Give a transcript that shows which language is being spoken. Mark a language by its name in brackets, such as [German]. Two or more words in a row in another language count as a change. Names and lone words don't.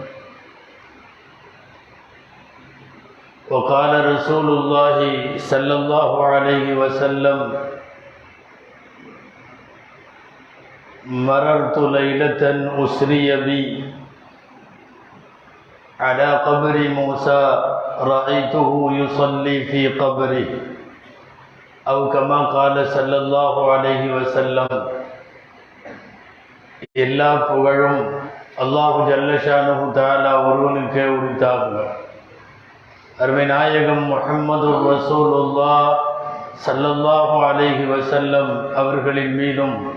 [Arabic] وقال رسول الله صلى الله عليه وسلم: مررت ليلة أسري بي على قبر موسى رأيته يصلي في قبره، أو كما قال صلى الله عليه وسلم. [Tamil] எல்லா புகழும் [Arabic] الله جل شأنه تعالى [Tamil] ஒருவனுக்கே உரித்தாகுக. அருமை நாயகம் முஹம்மது [Arabic] رسول الله صلى الله عليه وسلم [Tamil] அவர்களின் மீதும்